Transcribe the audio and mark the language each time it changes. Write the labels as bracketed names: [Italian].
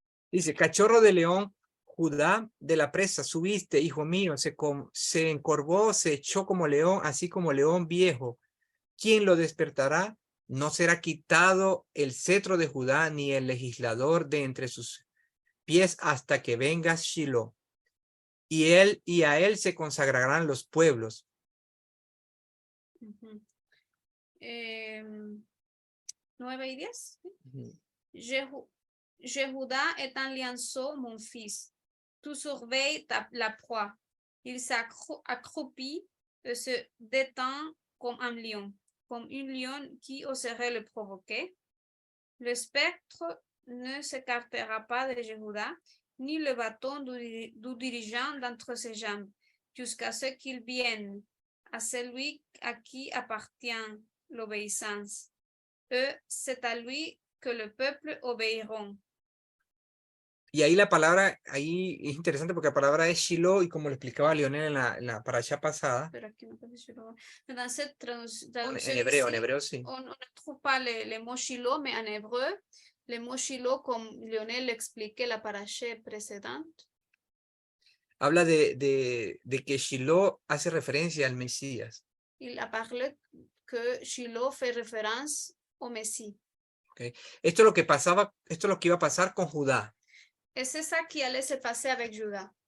[Spanish] Dice, cachorro de león, Judá, de la presa, subiste, hijo mío, se encorvó, se echó como león, así como león viejo. ¿Quién lo despertará? No será quitado el cetro de Judá, ni el legislador de entre sus pies hasta que venga Shiloh. Y a él se consagrarán los pueblos. 9 y 10. [French] Jéhouda est un lionceau, mon fils. Tu surveilles la proie. Il s'accroupit et se détend comme un lion qui oserait le provoquer. Le spectre ne s'écartera pas de Jéhouda, ni le bâton du dirigeant d'entre ses jambes, jusqu'à ce qu'il vienne à celui à qui appartient l'obéissance. C'est à lui que le peuple obéiront. [Spanish] Y ahí la palabra, ahí es interesante porque la palabra es Shiloh, y como le explicaba Leonel en la parasha pasada, Pero aquí no puede Shiloh. [French] Dans cette traduction [Spanish] en hebreo sí. [French] on ne trouve pas les mots Shiloh, mais en hébreu, les mots Shiloh, comme Lionel l'expliquait la paracha précédente, [Spanish] Habla de que Shiloh hace referencia al Mesías. [French] il a parlé que Shiloh fait référence au Messie. Okay. [Spanish] Esto es lo que pasaba, esto es lo que iba a pasar con Judá. [French] Et c'est ça qui allait se passer avec Judas.